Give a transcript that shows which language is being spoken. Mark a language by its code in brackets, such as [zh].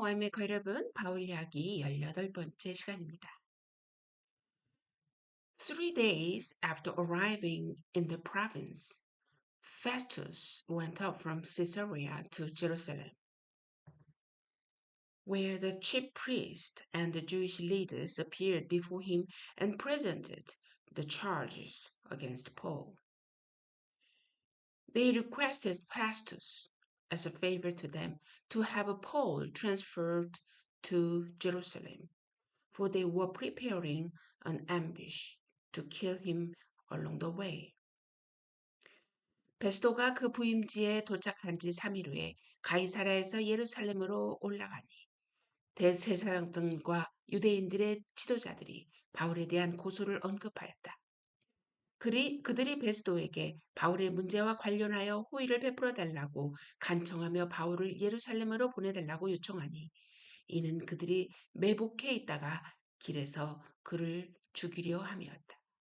[ko] 와인메이커 여러분, 바울 이야기 18번째 시간입니다. [en] 3 days after arriving in the province, Festus went up from Caesarea to Jerusalem, where the chief priests and the Jewish leaders appeared before him and presented the charges against Paul. They requested Festus, as a favor to them, to have Paul transferred to Jerusalem, for they were preparing an ambush to kill him along the way. [ko] 베스도가 그 부임지에 도착한 지 3일 후에 가이사라에서 예루살렘으로 올라가니 대제사장들과 유대인들의 지도자들이 바울에 대한 고소를 언급하였다. 그들이 베스도에게 바울의 문제와 관련하여 호의를 베풀어 달라고 간청하며 바울을 예루살렘으로 보내달라고 요청하니 이는 그들이 매복해 있다가 길에서 그를 죽이려 함이었다.